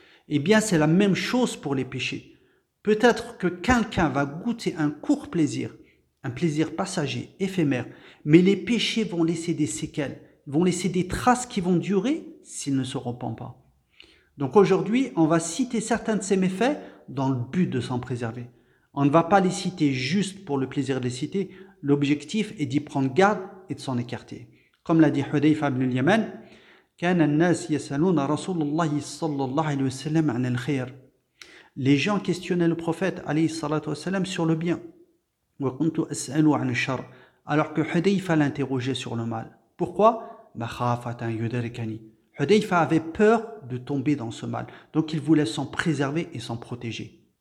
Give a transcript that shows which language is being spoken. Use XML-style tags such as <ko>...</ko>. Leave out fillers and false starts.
<fr>Eh bien, c'est la même chose pour les péchés. Peut-être que quelqu'un va goûter un court plaisir, un plaisir passager, éphémère, mais les péchés vont laisser des séquelles, vont laisser des traces qui vont durer s'il ne se repent pas. Donc aujourd'hui, on va citer certains de ces méfaits dans le but de s'en préserver. On ne va pas les citer juste pour le plaisir de les citer. L'objectif est d'y prendre garde et de s'en écarter. Comme l'a dit Hudayfa ibn al-Yaman,</fr> <ar>كان الناس يسألون رسول الله صلى الله عليه وسلم عن الخير.</ar> <fr>Les gens questionnaient le prophète</fr> <ar>عليه الصلاة والسلام</ar> <fr>sur le bien.</fr> <ar>وكنت أسأل عن الشر.</ar> <fr>Alors que Hudayfa l'interrogeait sur le mal. Pourquoi?</fr> <ar>مخافة يدركني.</ar> <fr>Hudayfa avait peur de tomber dans ce mal. Donc il voulait s'en préserver et s'en protéger.</fr>